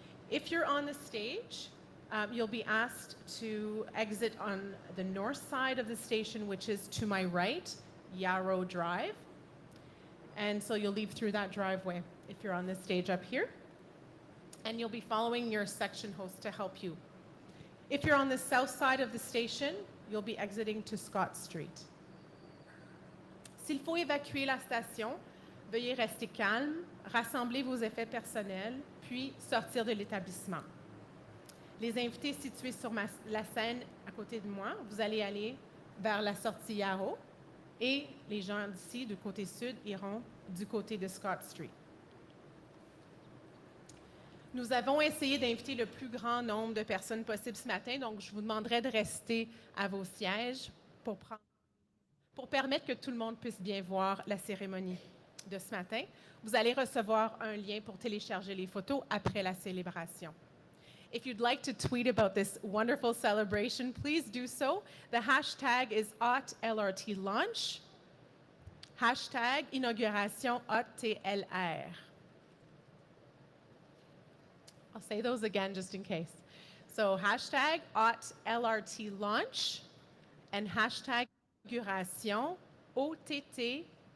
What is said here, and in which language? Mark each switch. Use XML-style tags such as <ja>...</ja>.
<en>If you're on the stage, you'll be asked to exit on the north side of the station, which is to my right, Yarrow Drive. And so you'll leave through that driveway if you're on the stage up here. And you'll be following your section host to help you. If you're on the south side of the station, you'll be exiting to Scott Street.</en> <fr>S'il faut évacuer la station, veuillez rester calme, rassembler vos effets personnels, puis sortir de l'établissement. Les invités situés sur la scène à côté de moi, vous allez aller vers la sortie Yarrow et les gens d'ici, du côté sud, iront du côté de Scott Street. Nous avons essayé d'inviter le plus grand nombre de personnes possible ce matin, donc je vous demanderai de rester à vos sièges pour permettre que tout le monde puisse bien voir la cérémonie de ce matin. Vous allez recevoir un lien pour télécharger les photos après la célébration.</fr> <en>If you'd like to tweet about this wonderful celebration, please do so. The hashtag is @LRTLaunch, hashtag Inauguration #ATLR. I'll say those again just in case. So hashtag @LRTLaunch and hashtag Inauguration #OTTLTR.</en>